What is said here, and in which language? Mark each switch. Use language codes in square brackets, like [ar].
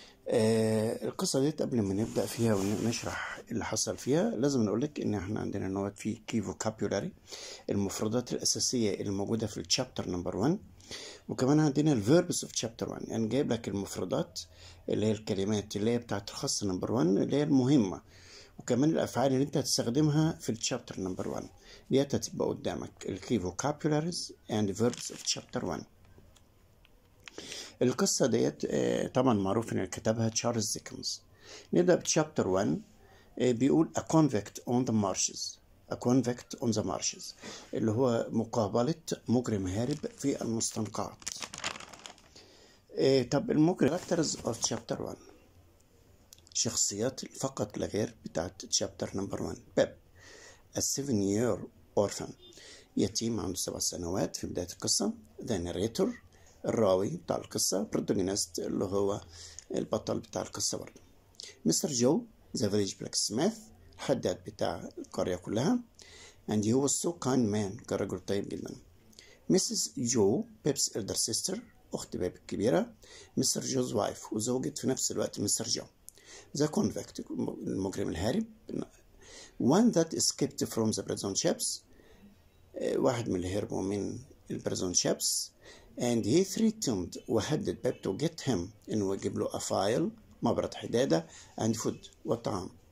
[ar] القصة دي قبل ما نبدأ فيها ونشرح اللي حصل فيها لازم نقولك ان احنا عندنا نوت في key vocabulary، المفردات الأساسية اللي موجودة في الشابتر نمبر 1، وكمان عندنا الفيربس اوف شابتر 1. يعني جايب لك المفردات اللي هي الكلمات اللي هي بتاعت الخاصة نمبر 1 اللي هي المهمة، وكمان الافعال اللي انت هتستخدمها في الشابتر نمبر 1 ديت هتبقى قدامك. [en] الكي vocabularies and verbs of chapter 1. [ar] القصه ديت طبعا معروف ان كتبها تشارلز ديكنز. نبدا بشابتر 1. بيقول [en] a convict on the marshes. a convict on the marshes [ar] اللي هو مقابله مجرم هارب في المستنقعات. طب المجرم [en] characters of chapter 1، [ar] شخصيات فقط لا غير بتاعت تشابتر نمبر 1. بيب [en] a 7-year orphan، [ar] يتيم عنده 7 سنوات في بداية القصة. [en] the narrator، [ar] الراوي بتاع القصة. protagonist اللي هو البطل بتاع القصة برضه. مستر جو [en] the village blacksmith، [ar] الحداد بتاع القرية كلها. [en] and he was so kind man، [ar] كان رجل طيب جدا. [en] Mrs. [ar] جو بيب's [en] elder sister، [ar] أخت بيب الكبيرة. مستر جوز wife، وزوجة في نفس الوقت مستر جو. [en] the convict، [ar] المجرم الهارب. [en] one that escaped from the prison ships، [ar] واحد من اللي هربوا من البريزون شيبس. [en] and he threatened، [ar] وهدد بيب [en] to get him، [ar] انه يجيب له [en] a file، [ar] مبرد حدادة، [en] and food، [ar] وطعام.